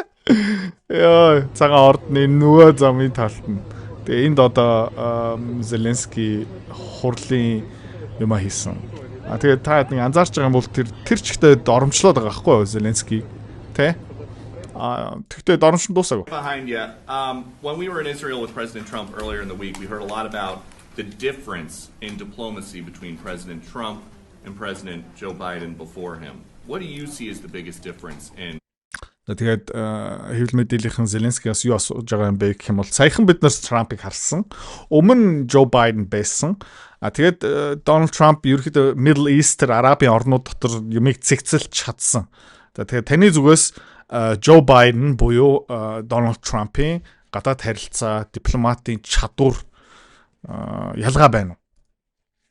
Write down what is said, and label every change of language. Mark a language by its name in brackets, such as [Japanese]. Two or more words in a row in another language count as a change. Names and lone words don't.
[Mongolian] Яа, цагаан ордны нөгөө замын талд нь. Тэгээ энд одоо Зеленский хурлын юм хийсэн. Тэгээд та нэг анзаарч байгаа юм бол тэр чигтээ доромжлоод байгаа байхгүй юу Зеленский, тэ? Тэгтээ доромжлон дуусаагүй. [English] Behind you. When we were in Israel with President Trump earlier in the week, we heard a lot about the difference in diplomacy between President Trump and President Joe Biden before him. What do you see as the biggest difference in? [Mongolian] Тэгээд хэвлэл мэдээллийнхэн Зеленскийгээс юу асууж байгаа юм бэ гэх юм бол саяхан бид нар Трампыг харсан. Өмнө Джо Байден байсан. Тэгээд Дональд Трамп ерөөхдөө Middle East Арабын орнууд дотор юмыг цэгцэлж чадсан. За тэгээд таны зүгээс Джо Байден буюу Дональд Трампын гадаад харилцаа, дипломатын чадвар ялгаа байна уу?